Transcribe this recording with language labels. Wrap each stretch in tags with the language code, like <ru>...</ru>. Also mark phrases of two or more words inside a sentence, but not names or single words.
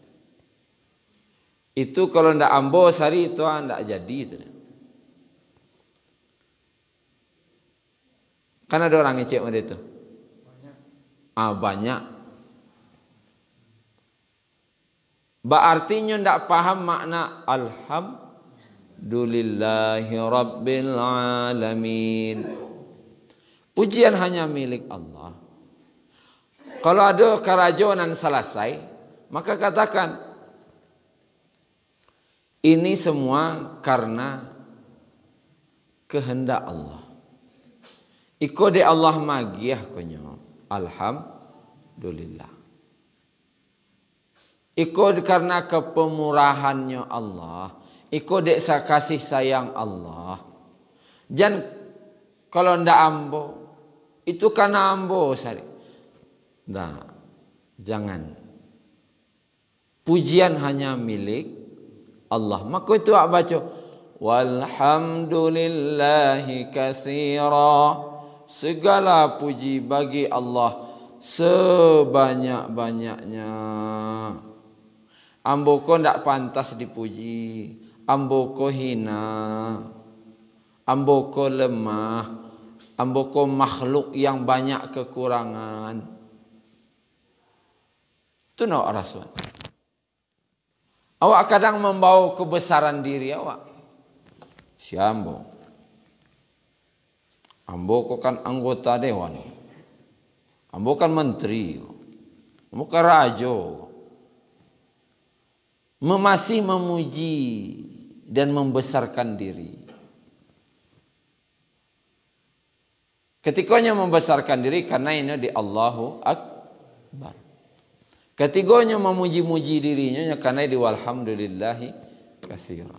<min>Itu kalau ndak ambo sari itu ndak jadi itu. Kan ada orang ngecek macam itu.</min> <id>Banyak. Berarti ndak paham makna</id> <ar>الحمد لله رب العالمين.</ar> <id>Pujian hanya milik Allah. Kalau ada kerajonan selesai, maka katakan ini semua karena kehendak Allah.</id> <min>Iko de Allah magiah konyo.</min> <id>Alhamdulillah. Iko karena kepemurahannya Allah. Iko dek kasih sayang Allah. Jangan kalau ndak ambo, itu karena ambo sari. Nah, jangan. Pujian hanya milik Allah. Maka itu baca</id> <ar>والحمد لله كثيرا.</ar> <id>Segala puji bagi Allah sebanyak-banyaknya.</id> <min>Ambo ko ndak pantas dipuji. Ambo ko hina. Ambo ko lemah.</min> <id>Ambo ko makhluk yang banyak kekurangan. Itu no Rasul. Awak kadang membawa kebesaran diri awak. Si ambo. Ambo ko kan anggota dewan. Ambo kan menteri. Ambo kan rajo. Masih memuji dan membesarkan diri. Ketikanya membesarkan diri karena ini di</id> <ar>الله أكبر.</ar> <id>Ketiganya memuji-muji dirinya karena di</id> <ar>والحمد لله كثيرا.</ar>